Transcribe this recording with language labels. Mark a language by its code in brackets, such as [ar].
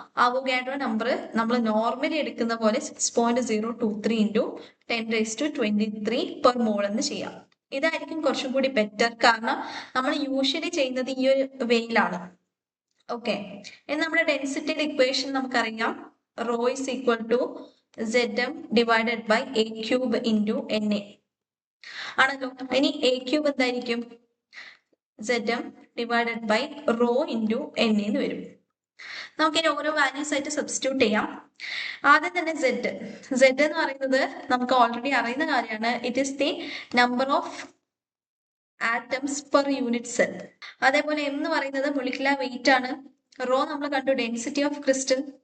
[ml] Avogadro number നമ്മൾ normally എടുക്കുന്ന പോലെ 6.023 [en] into 10 raised to 23 per [ml] മോൾ എന്ന് ചെയ്യാം. ഇതായിരിക്കും കുറച്ചും കൂടി ബെറ്റർ, കാരണം നമ്മൾ യൂഷ്വലി ചെയ്യുന്നത് ഈ ഒരു വേയിലാണ്. ഓക്കെ, ഇനി നമ്മുടെ ഡെൻസിറ്റിയുടെ ഇക്വേഷൻ നമുക്കറിയാം. [en] Rho is equal to ZM divided by A cube into NA ആണല്ലോ. [ml] ഇനി A cube എന്തായിരിക്കും? [en] ZM divided by rho into NA [ml] എന്ന് വരും. നമുക്കിനി ഓരോ വാല്യൂസ് ആയിട്ട് സബ്സ്റ്റിറ്റ്യൂട്ട് ചെയ്യാം. ആദ്യം തന്നെ Z എന്ന് പറയുന്നത് നമുക്ക് ഓൾറെഡി അറിയുന്ന കാര്യമാണ്. [en] It is the number of atoms per unit cell. [ml] അതേപോലെ M എന്ന് പറയുന്നത് മൊളിക്കുലർ വെയിറ്റ് ആണ്. റോ നമ്മൾ കണ്ടു, [en] Density of crystal.